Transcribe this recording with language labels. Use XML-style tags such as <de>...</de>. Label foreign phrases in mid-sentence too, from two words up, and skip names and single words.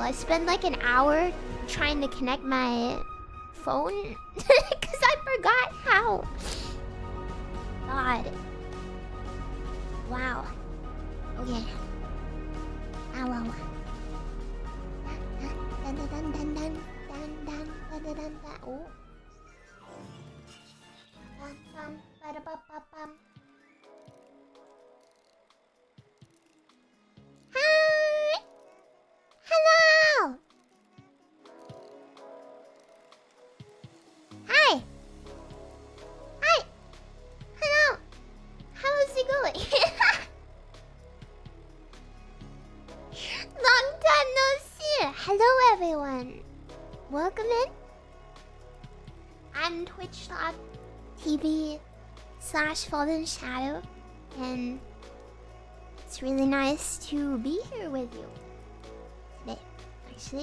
<en>I spent like an hour trying to connect my phone because I forgot how. God. Wow. Okay. Ow. Dun dun dun dun dun. Oh. Hi. Hello. Hi. Hi. Hello. How is it going? Long time no see. Hello everyone. Welcome in. I'm twitch.tv/fallenshadow, and it's really nice to be here with you today, actually.</en>